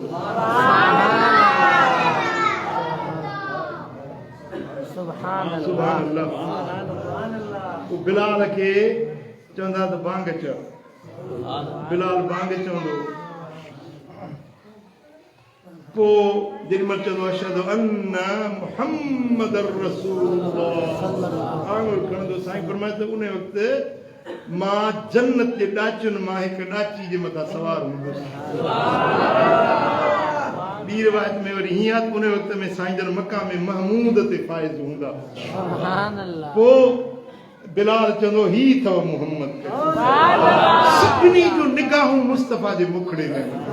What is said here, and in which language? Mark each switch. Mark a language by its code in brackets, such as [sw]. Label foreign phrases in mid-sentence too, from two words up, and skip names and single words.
[ar] सुभान [sd] अल्लाह वो बिलाल के चवंदा त बांग चयो बिलाल बांग चवंदो पो जेॾीमहिल चवंदो [ar] أشهد أن محمدا رسول الله [sd] आंगुर खणंदो साईं फरमाए त उन वक़्तु मां जन्नत जे ॾाचियुनि मां हिकु ॾाची जे मथां सवार हूंदुसि ॿी रिवायत में वरी हीअं आहे उन वक़्त में साईं जन मक़ाम महमूद ते फ़ाइज़ हूंदा पोइ बिलाल चवंदो ही अथव मुहम्मद सभिनी जूं निगाहूं मुस्तफ़ा जे मुखड़े में